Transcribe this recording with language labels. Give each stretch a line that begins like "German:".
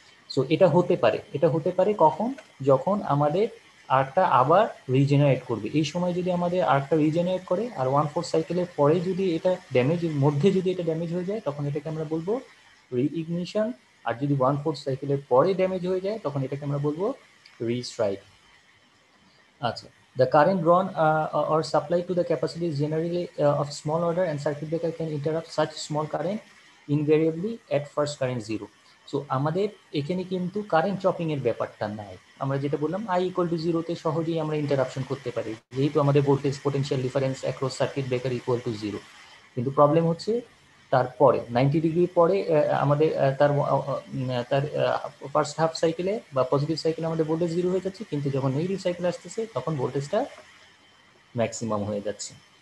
Bangla: So এটা হতে পারে কখন, যখন আমাদের আর্কটা আবার রিজেনারেট করবে। এই সময় যদি আমাদের আর্কটা রিজেনারেট করে আর 1/4 সাইকেলের পরে যদি এটা ড্যামেজ হয়ে যায়, তখন এটাকে আমরা বলবো রিইগনিশন। আর যদি 1/4 সাইকেলের পরে ড্যামেজ হয়ে যায়, তখন এটাকে আমরা বলবো রিস্ট্রাইক।
English: আচ্ছা, the current drawn or supplied to the capacity is generally of small order, and circuit breaker can interrupt such small current invariably at first current zero.
Bangla: So আমাদের এখানে কিন্তু কারেন্ট চপিং এর ব্যাপারটা নাই। আমরা যেটা বললাম I = 0 তে সহজেই আমরা ইন্টারাপশন করতে পারি, যেহেতু আমাদের voltage potential difference across circuit breaker = 0। কিন্তু প্রবলেম হচ্ছে তারপরে 90 ডিগ্রি পরে আমাদের তার ফার্স্ট হাফ সাইকেলে বা পজিটিভ সাইকেলে আমাদের ভোল্টেজ 0 হয়ে যাচ্ছে, কিন্তু যখন নেগেটিভ সাইকেল আসতেছে তখন ভোল্টেজটা ম্যাক্সিমাম হয়ে যাচ্ছে।